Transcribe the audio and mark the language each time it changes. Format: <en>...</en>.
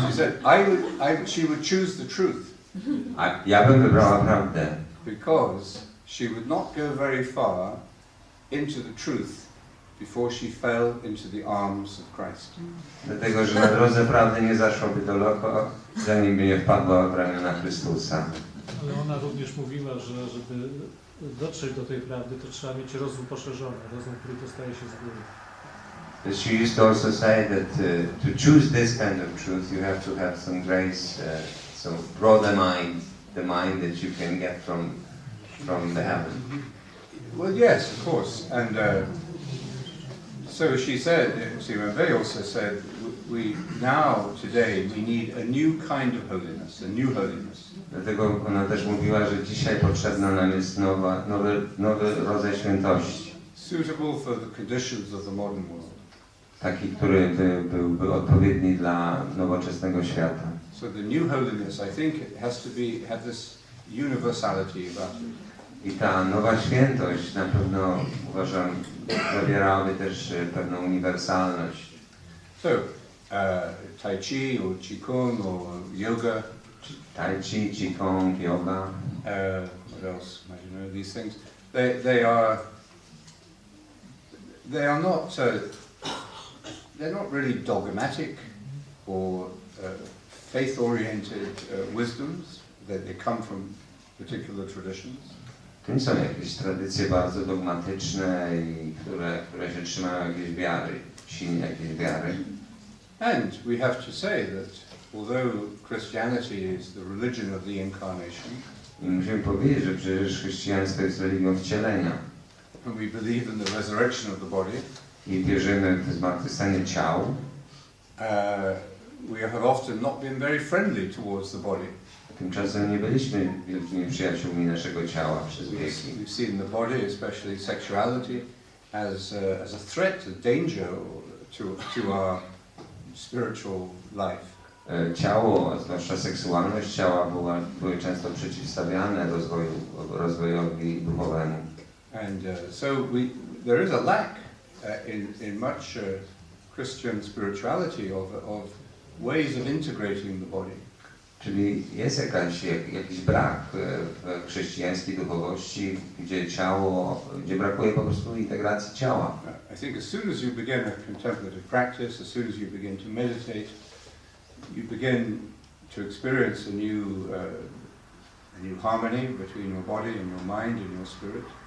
<en>she said, she would choose the truth</en> <pl>a ja bym wybrała prawdę,</pl> <en>because she would not go very far into the truth before she fell into the arms of Christ.</en> <pl>dlatego że na drodze prawdy nie zaszłaby daleko, zanim by nie wpadła w ramiona Chrystusa. Ale ona również mówiła, że żeby dotrzeć do tej prawdy, to trzeba mieć rozum poszerzony, rozum, który dostaje się z góry.</pl> <en>She used to also say that to choose this kind of truth, you have to have some grace, so broader mind, the mind that you can get from the heaven. Well, yes, of course. And so she said, Simone Weil also said, we now, today, we need a new kind of holiness, a new holiness.</en> <pl>Dlatego ona też mówiła, że dzisiaj potrzebna nam jest nowy rodzaj świętości.</pl> <en>Suitable for the conditions of the modern world.</en> <pl>Taki, który byłby odpowiedni dla nowoczesnego świata.</pl> <en>So the new holiness, I think, it has to have this universality about it.</en> <pl>I ta nowa świętość na pewno, uważam, zawierałaby też pewną uniwersalność.</pl> <en>So, Tai Chi or Qigong or yoga.</en> <pl>Tai Chi, Qigong, yoga.</pl> <en>What else? I don't know, these things. They are not they're not really dogmatic or faith-oriented wisdoms. They come from particular traditions.</en> <pl>To nie są jakieś tradycje bardzo dogmatyczne i które się trzymają jakiejś wiary, silnie jakiejś wiary.</pl> <en>And we have to say that although Christianity is the religion of the incarnation,</en> <pl>I musimy powiedzieć, że przecież chrześcijaństwo jest religią wcielenia.</pl> <en>and we believe in the resurrection of the body,</en> <pl>I wierzymy w zmartwychwstanie ciał.</pl> <en>we have often not been very friendly towards the body.</en> <pl>Tymczasem nie byliśmy wielkimi przyjaciółmi naszego ciała przez wieki.</pl> <en>We've seen the body, especially sexuality, as a threat, a danger to our spiritual life.</en> <pl>Ciało, zwłaszcza seksualność ciała były często przeciwstawiane rozwojowi duchowemu.</pl> <en>And so there is a lack in much Christian spirituality of ways of integrating the body.</en> <pl>Czyli jest jakiś brak w chrześcijańskiej duchowości, gdzie brakuje po prostu integracji ciała.</pl> <en>I think as soon as you begin a contemplative practice, as soon as you begin to meditate, you begin to experience a new harmony between your body and your mind and your spirit.</en>